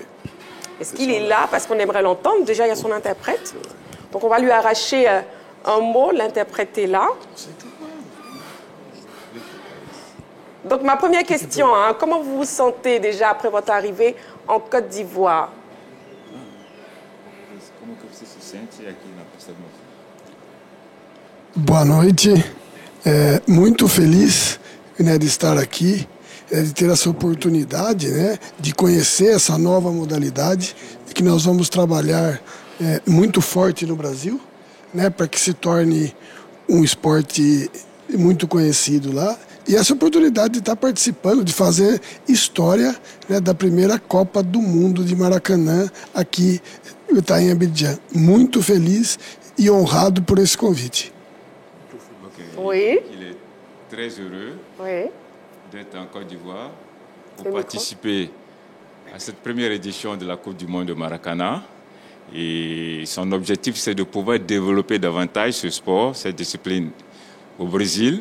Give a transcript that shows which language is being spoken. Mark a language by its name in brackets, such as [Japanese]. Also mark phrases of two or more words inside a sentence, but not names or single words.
[French] Est-ce qu'il est là? Parce qu'on aimerait l'entendre. Déjà, il y a son interprète. Donc, on va lui arracher un mot. L'interprète est là. Donc, ma première question, comment vous vous sentez déjà après votre arrivée en Côte d'Ivoire? [Portuguese] Como que você se sente aqui na pista do nosso? Boa noite, muito feliz, né, de estar aqui, de ter essa oportunidade, né, de conhecer essa nova modalidade que nós vamos trabalhar muito forte no Brasil, né, para que se torne um esporte muito conhecido lá. E essa oportunidade de estar participando, de fazer história, né, da primeira Copa do Mundo de Maracanã aqui em Abidjan. Muito feliz e honrado por esse convite. [French] Oui. Il est très heureux d'être en Côte d'Ivoire pour participer à cette première édition de la Coupe du Monde de Maracana. Et son objectif, c'est de pouvoir développer davantage ce sport, cette discipline au Brésil.